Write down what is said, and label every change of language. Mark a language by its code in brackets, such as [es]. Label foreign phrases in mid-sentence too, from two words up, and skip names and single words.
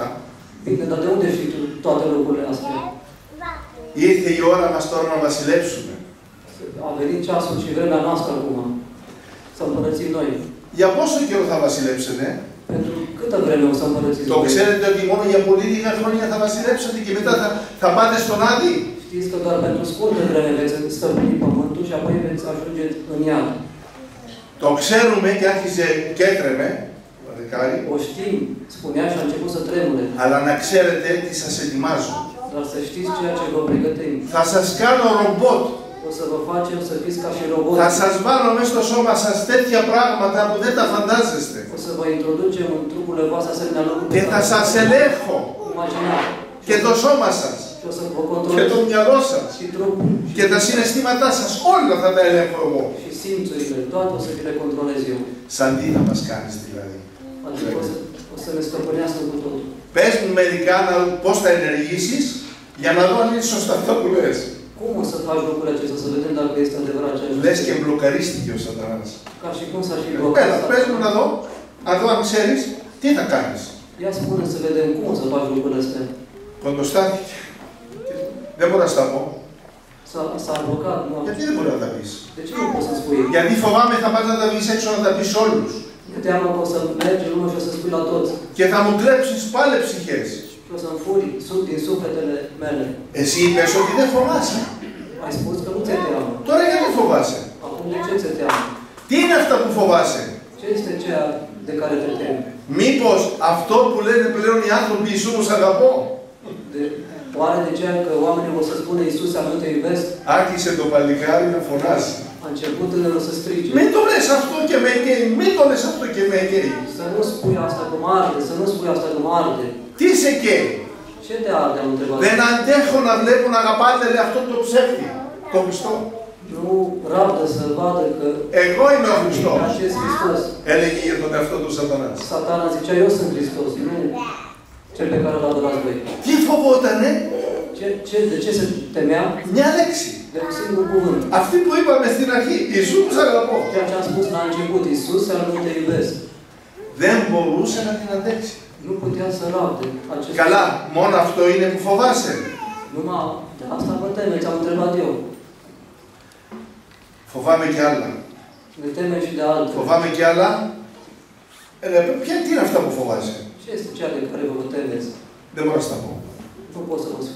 [ro] bine, dar de unde știi tu toate lucrurile astea? [el] ήρθε η ώρα μας τώρα να βασιλέψουμε. [ro] A venit ceasul și vremea noastră acum. să împărățim noi. [el] Για πόσο καιρό θα βασιλέψετε? [ro] Pentru câtă vreme o să împărățiți [el] Το [ro] voi? [el] ξέρετε ότι μόνο για πολύ λίγα χρόνια θα βασιλέψετε και μετά θα πάτε στον Άδη? [ro] Știți că doar pentru scurtă vreme veți stăpâni pământul și apoi veți ajunge în iad. [el] Το ξέρουμε και άρχισε και έτρεμε, ο δεκάρι, [ro] O știm, spunea și a început să tremure. [el] αλλά να ξέρετε τι σας ετοιμάζω. [ro] Dar să știți ceea ce vă pregătim. [el] Θα σας κάνω ρομπότ. [ro] O să vă facem să fiți ca și roboți. [el] Θα σας βάλω μέσα στο σώμα σας τέτοια πράγματα που δεν τα φαντάζεστε. [ro] O să vă introducem în trupurile voastre asemenea lucruri. [el] Και θα σας ελέγχω. [ro] Imagina. [el] Και το σώμα σας. [ro] Și o să vă [el] Και [ro] controlez [el] το μυαλό σας. [ro] și trupul. [el] Και τα συναισθήματά σας. Όλα θα τα ελέγχω εγώ. [ro] Și simțurile. Toate o să vi le controlez eu. [el] Σαν τι θα μας κάνεις δηλαδή? [ro] Adică o să ne stăpânească cu totul. [el] Πες μου μερικά πώς θα ενεργήσεις για να δω αν είναι σωστά αυτό που λες. [ro] Cum o să faci lucrurile acestea, să vedem dacă este adevărat ceea ce [el] Λες και μπλοκαρίστηκε ο Σατανάς. [ro] Ca și cum s-ar fi [el] Έλα, [ro] blocat. [el] πες μου να δω αν ξέρεις τι θα κάνεις. [ro] Ia spune să vedem cum o să faci lucrurile astea. [el] Κοντοστάθηκε. Δεν μπορώ να στα πω. [ro] S-a blocat, nu? [el] Γιατί δεν μπορεί να τα πεις? [ro] De ce nu poți să spui? [el] Γιατί φοβάμαι θα πας να τα πεις έξω να τα πεις όλους. [ro] Că teamă că o să mergi în lume și o să spui la toți. [el] Και θα μου κλέψεις πάλι ψυχές. [ro] Și o să-mi furi din sufletele mele. [el] Εσύ είπες ότι δεν φοβάσαι. [ro] Ai spus că nu ți-e teamă. [el] Τώρα γιατί φοβάσαι? [ro] Acum de ce ți-e teamă? [el] Τι είναι αυτά που φοβάσαι? [ro] Ce este ceea de care te temi? [el] Μήπως αυτό που λένε πλέον οι άνθρωποι Ιησού μου σ' αγαπώ? [ro] Oare de ceea că oamenii vor să spună Iisuse, nu te iubesc? [el] Άρχισε το παλικάρι να φωνάζει. [ro] A început tânărul să strige. [el] Μην το λες αυτό και με καίει. Μην το λες αυτό και με καίει. [ro] Să nu spui asta că mă arde, să nu spui asta că mă arde. [el] Τι σε καίει? [ro] Ce te arde, am întrebat. [el] Δεν αντέχω να βλέπω να αγαπάτε λέει, αυτό το ψεύτη. Το Χριστό. [ro] Nu rabdă să vadă că [el] Εγώ είμαι ο Χριστός. [ro] acest Hristos. [el] Έλεγε για τον εαυτό του Σατανάς. [ro] Satana zicea, eu sunt Hristos, nu cel pe care îl adorați voi. [el] Τι φοβότανε? [ro] De ce se temea? [el] Μια λέξη. [ro] De un singur cuvânt. [el] Αυτή που είπαμε στην αρχή. Ιησού μου σ' αγαπώ. [ro] Ceea ce am spus la început, Iisuse, nu te iubesc. [el] Δεν μπορούσε να την αντέξει. [ro] Nu putea să rabde acest [el] Καλά, μόνο αυτό είναι που φοβάσαι. [ro] Numai de asta vă temeți, am întrebat eu. [el] Φοβάμαι κι άλλα. [ro] Ne temem și de altele. [el] Φοβάμαι κι άλλα. Τι είναι αυτά που φοβάσαι? [ro] Ce este ceea de care vă temeți? [el] Δεν μπορώ να στα πω. [ro] Nu pot să vă spun.